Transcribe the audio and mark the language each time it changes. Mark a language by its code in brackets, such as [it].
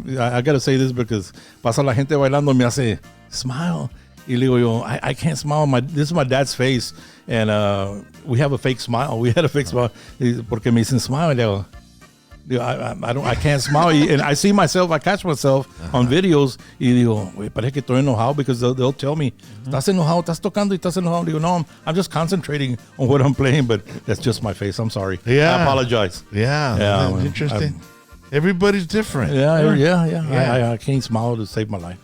[en] I got to say this because [es] pasa la gente bailando me hace [en] smile. [es] Y le digo yo, [en] I can't smile. This is my dad's face, and we have a fake smile. We had a fake smile [es] porque me dicen [en] smile. [es] Y le digo, [en] I can't smile. And I see myself, I catch myself on videos. [es] Y digo, güey, parece que estoy enojado [en] because they'll tell me, [es] estás enojado, estás tocando y estás enojado. Digo, no, [en] I'm just concentrating on what I'm playing, but that's just my face. I'm sorry. Yeah. I apologize. Yeah, man. interesting. Everybody's different. Yeah. I can't smile to save my life.